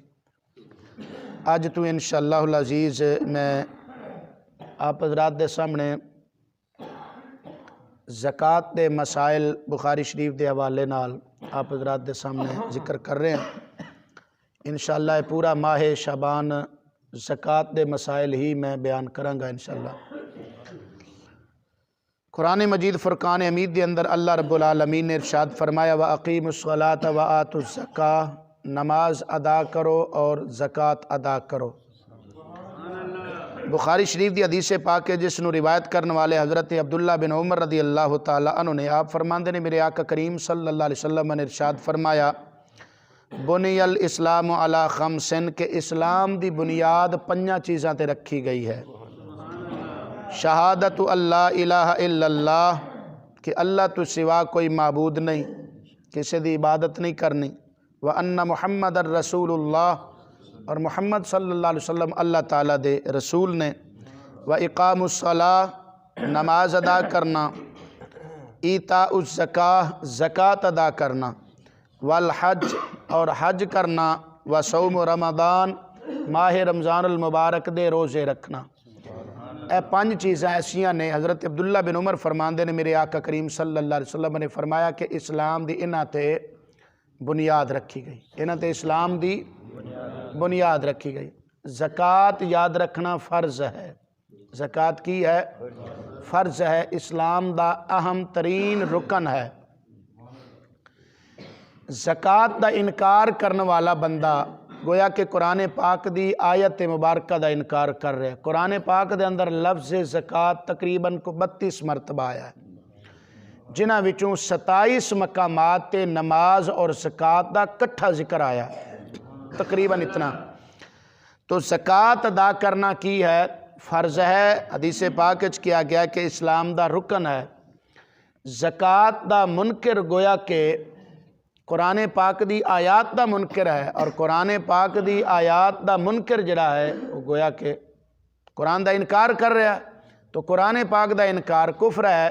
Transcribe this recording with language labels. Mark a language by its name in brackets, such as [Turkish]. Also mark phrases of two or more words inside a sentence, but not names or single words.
[Punjabi] اج تو [Arabic] انشاءاللہ العزیز [Punjabi] میں آپ حضرات دے سامنے زکوٰۃ دے مسائل بخاری شریف دے حوالے نال آپ حضرات دے سامنے ذکر کر رہے ہیں۔ انشاءاللہ پورا ماہ شعبان زکوٰۃ دے مسائل ہی میں بیان کروں گا انشاءاللہ۔ قرآن مجید فرقان حمید دے اندر [Arabic] اللہ رب العالمین [Punjabi] نے ارشاد فرمایا [Arabic] وَأَقِيمُوا الصَّلَاةَ وَآتُوا الزَّكَاةَ، [Punjabi] نماز ادا کرو اور زکوٰۃ ادا کرو۔ بخاری شریف دی حدیث پاک ہے جس نو روایت کرنے والے حضرت عبداللہ بن عمر [Arabic] رضی اللہ تعالیٰ عنہ [Punjabi] نے آپ فرماندے نے میرے آقا کریم [Arabic] صلی اللہ علیہ وسلم [Punjabi] نے ارشاد فرمایا [Arabic] بنی الاسلام علی خمسن، [Punjabi] کہ اسلام دی بنیاد 5 چیزاں تے رکھی گئی ہے۔ [Arabic] شہادت اللہ الہ الا اللہ، [Punjabi] کہ اللہ تو سوا کوئی معبود نہیں، کسی دی عبادت نہیں کرنی، [Arabic] وَأَنَّ محمد الرسول اللہ، [Punjabi] اور محمد [Arabic] صلی اللہ علیہ وسلم [Punjabi] اللہ تعالیٰ دے رسول نے، [Arabic] وَإِقَامُ الصَّلَاةِ، [Punjabi] نماز ادا کرنا، [Arabic] ایتاء الزکاة، [Punjabi] زکوٰۃ ادا کرنا، والحج، اور حج کرنا، [Arabic] وصوم رمضان، [Punjabi] ماہ رمضان المبارک دے روزے رکھنا۔ اے 5 چیزیں ایسیاں نے حضرت عبداللہ بن عمر فرماندے نے میرے آقا کریم [Arabic] صلی اللہ علیہ وسلم [Punjabi] نے فرمایا کہ اسلام دی انہاں تے بنیاد رکھی گئی، انہاں تے اسلام دی بنیاد رکھی گئی۔ زکوٰۃ یاد رکھنا فرض ہے، زکوٰۃ کی ہے؟ فرض ہے، اسلام دا اہم ترین رکن ہے۔ زکوٰۃ دا انکار کرنے والا بندہ گویا کہ قرآن پاک دی آیت مبارکہ دا انکار کر رہے ہیں۔ قرآن پاک دے اندر لفظ زکوٰۃ تقریباً 32 مرتبہ آیا ہے، جنہاں وچوں 27 مقامات تے نماز اور زکوٰۃ دا کٹھا ذکر آیا ہے، تقریباً اتنا۔ تو زکوٰۃ ادا کرنا کی ہے؟ فرض ہے، حدیث پاک وچ کیا گیا کہ اسلام دا رکن ہے۔ زکوٰۃ دا منکر گویا کہ قرآن پاک دی آیات دا منکر ہے، اور قرآن پاک دی آیات دا منکر جڑا ہے وہ گویا کہ قرآن دا انکار کر رہا ہے، تو قرآن پاک دا انکار کفر ہے۔